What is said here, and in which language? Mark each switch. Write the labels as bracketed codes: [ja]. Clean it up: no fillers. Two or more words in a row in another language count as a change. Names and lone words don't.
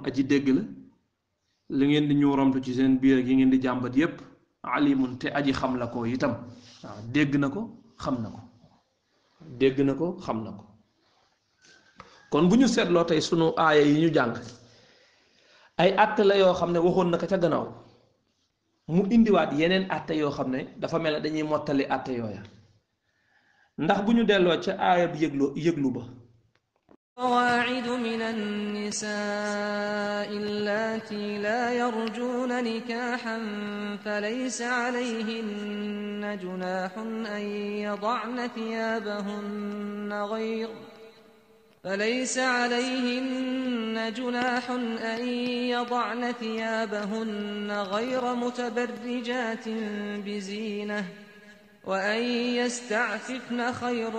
[wo] aji dégg la li ngeen di ñu romtu ci seen biir ak yi ngeen di jàmbat yépp alimun te aji xam la ko itam waaw dégg na ko xam na ko dégg na ko xam na ko kon bu ñu seetloo tey sunu aaya yi ñu jàng ay àtte la yoo xam ne waxoon na ko ca gannaaw mu indiwaat yeneen àtte yoo xam ne dafa mel ne dañuy mottali àtte yooya ndax bu ñu delloo ca aaya bi yëglu ba [ar] قواعد من النساء اللاتي لا يرجون نكاحا فليس عليهن جناح أن يضعن ثيابهن غير متبرجات بزينة وأن يستعففن خير